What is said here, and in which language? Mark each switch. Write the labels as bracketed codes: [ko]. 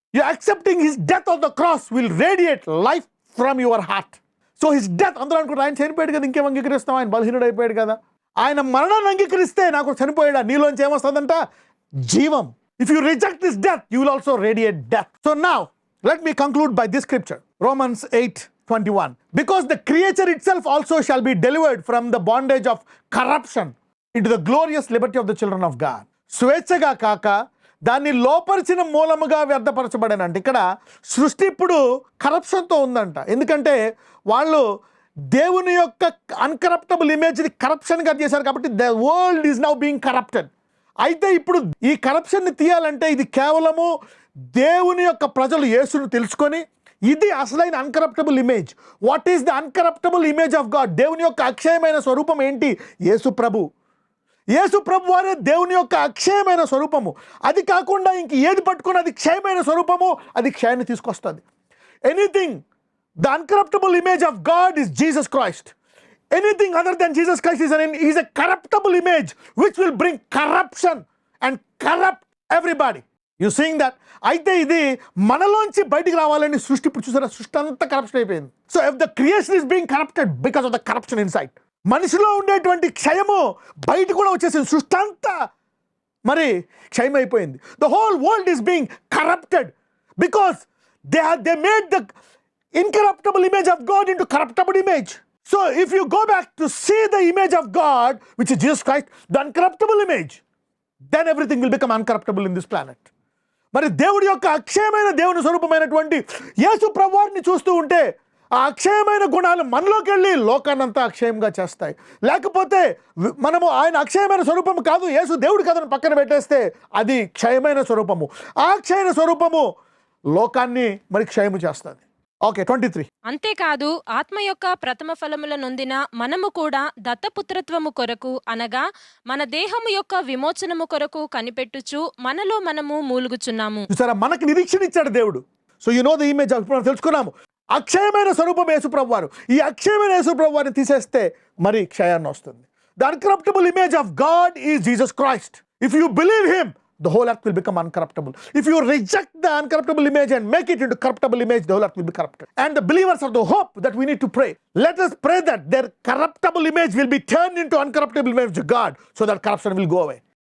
[en] You accepting his death on the cross will radiate life from your heart. So his death, [te] అందరూ అనుకుంటారు ఆయన చనిపోయాడు కదా, ఇంకేం అంగీకరిస్తాం, ఆయన బలహీనుడు అయిపోయాడు కదా. ఆయన మరణాన్ని అంగీకరిస్తే నాకు చనిపోయాడా, నీలోంచి ఏమొస్తుందంట? జీవం. [en] If you reject this death you will also radiate death. So now let me conclude by this scripture, Romans 8:21. Because the creature itself also shall be delivered from the bondage of corruption into the glorious liberty of the children of God. [te] స్వేచ్ఛగా కాక దాన్ని లోపరిచిన మూలముగా వ్యర్థపరచబడనంట. ఇక్కడ సృష్టి ఇప్పుడు కరప్షన్తో ఉందంట. ఎందుకంటే వాళ్ళు దేవుని యొక్క అన్కరప్టబుల్ ఇమేజ్ని కరప్షన్గా చేశారు కాబట్టి [en] The world is now being corrupted. [te] అయితే ఇప్పుడు ఈ కరప్షన్ని తీయాలంటే ఇది కేవలము దేవుని యొక్క ప్రజలు యేసును తెలుసుకొని, ఇది అసలైన అన్కరప్టబుల్ image. [en] What is the uncorruptible image of God? [te] దేవుని యొక్క అక్షయమైన స్వరూపం ఏంటి? యేసు ప్రభు. యేసు ప్రభు వారే దేవుని యొక్క అక్షయమైన స్వరూపము. అది కాకుండా ఇంక ఏది పట్టుకుని అది క్షయమైన స్వరూపము, అది క్షయాన్ని తీసుకొస్తుంది. [en] Anything, the uncorruptible image of God is Jesus Christ. Anything other than Jesus Christ is a corruptible image which will bring corruption and corrupt everybody. You seeing that? [te] అయితే ఇది మనలోంచి బయటికి రావాలని సృష్టి ఇప్పుడు చూసారా, సృష్టి అంతా కరప్షన్ అయిపోయింది. [en] so if the creation is being corrupted because of the corruption inside, [te] మనిషిలో ఉండేటువంటి క్షయము బయట కూడా వచ్చేసింది. సృష్టి అంతా మరి క్షయమైపోయింది. [en] The whole world is being corrupted because they made the incorruptible image of God into corruptible image. So if you go back to see the image of God, which is Jesus Christ, the uncorruptible image, then everything will become uncorruptible in this planet. [te] మరి దేవుడి యొక్క అక్షయమైన దేవుని స్వరూపమైనటువంటి యేసు ప్రభువారిని చూస్తూ ఉంటే ఆ అక్షయమైన గుణాలు మనలోకి వెళ్ళి లోకాన్నంతా అక్షయంగా చేస్తాయి. లేకపోతే మనము ఆయన అక్షయమైన స్వరూపము కాదు, యేసు దేవుడు కాదని పక్కన పెట్టేస్తే అది క్షయమైన స్వరూపము. ఆ క్షయమైన స్వరూపము లోకాన్ని మరి క్షయము చేస్తుంది. ఓకే, 23. అంతేకాదు ఆత్మ యొక్క ప్రథమ ఫలముల నొందిన మనము కూడా దత్తపుత్రత్వము కొరకు అనగా మన దేహము యొక్క విమోచనము కొరకు కనిపెట్టుచు మనలో మనము మూలుగుచున్నాము. చూసారా, మనకు నిరీక్షణ ఇచ్చాడు దేవుడు. [en] so you know the image of, [te] తెలుసుకున్నాము అక్షయమైన స్వరూపం యేసు ప్రభువారు. ఈ అక్షయమైన యేసు ప్రభువారిని తీసేస్తే మరి క్షయాన్ని వస్తుంది. [en] The uncorruptible image of God is Jesus Christ. If you believe him, the whole earth will become uncorruptible. If you reject the uncorruptible image and make it into corruptible image, the whole earth will be corrupted. And the believers are the hope that we need to pray. Let us pray that their corruptible image will be turned into uncorruptible image of God, so that corruption will go away.